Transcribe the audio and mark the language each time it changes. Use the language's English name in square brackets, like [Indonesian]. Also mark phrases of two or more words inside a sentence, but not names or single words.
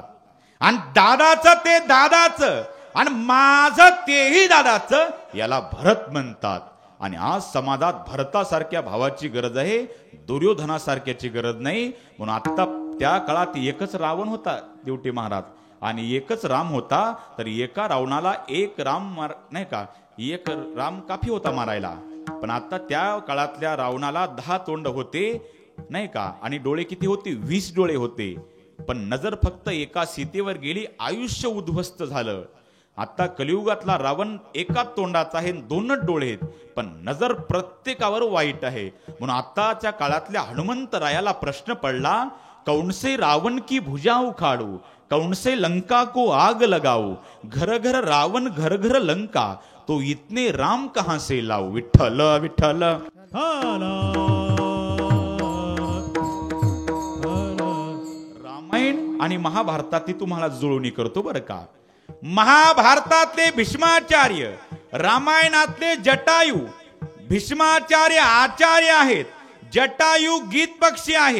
[Marathi] आणि दादाचं ते दादाचं आणि माझं तेही दादाचं याला भरत म्हणतात. आणि आज समाजात भरतासारख्या भावाची गरज आहे, दुर्योधनासारख्याची गरज नाही. म्हणून आता त्या काळात एकच रावण होता देवटी महाराज आणि एकच राम होता. तर एका रावणाला एक राम नाही का, एक राम काफी होता मारायला. पण आता त्या काळातल्या रावणाला 10 तोंड होते नाही का. आणि डोळे किती होते? 20 डोळे होते. पण नजर फक्त एका सीतेवर गेली, आयुष्य उद्ध्वस्त झालं. आता कलियुगातला रावण एका तोंडाचा आहे, 2च डोळे आहेत, पण नजर प्रत्येकावर वाईट आहे. म्हणून आताच्या काळातल्या हनुमंतरायाला प्रश्न पडला, [Hindi] कौनसे रावण की भुजा उखाडू, कौनसे लंका को आग लगाऊ, घर घर रावण घर घर लंका, तो इतने राम कहां से लाऊ. [Marathi] विठ्ठल विठ्ठल. रामायण आणि महाभारतातली तुम्हाला जुळवणी करतो बरं का. महाभारतातले भीष्माचार्य, रामायणातले जटायू. भीष्माचार्य आचार्य आहेत, जटायू गीत पक्षी आहे.